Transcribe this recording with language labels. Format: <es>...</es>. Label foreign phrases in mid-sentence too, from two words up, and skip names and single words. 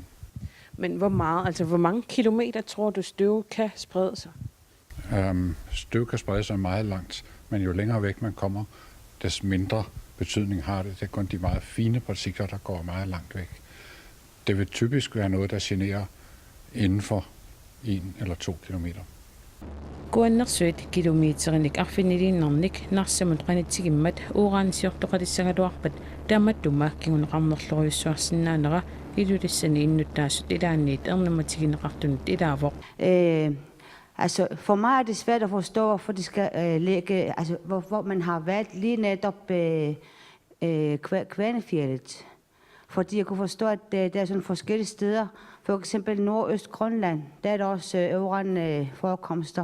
<da>Men hvor meget, altså hvor mange kilometer tror du støv kan sprede sig? Støv kan sprede sig meget langt, men jo længere væk man kommer, des mindre betydning har det. Det er kun de meget fine partikler, der går meget langt væk. Det vil typisk være noget, der generer inden for 1 eller 2 kilometer.</da> <kl>Kuannersuit kilometerinik arfiniliinnernik narsamut qanitsigimmat uuraansiortoqalissangaluarpat taamattumma kinguneqarnerloriussuarsinnaanera ilulissani innuttaasut ilaanniit ernummatigineqartunut ilaavoq.</kl> <da>Altså for mig er det svært at forstå, hvorfor de skal lægge, altså hvor man har valgt lige netop Kvanefjeldet. Fordi jeg kunne forstå, at der er sådan forskellige steder. For eksempel Nordøst Grønland, der er der også uranforekomster.</da>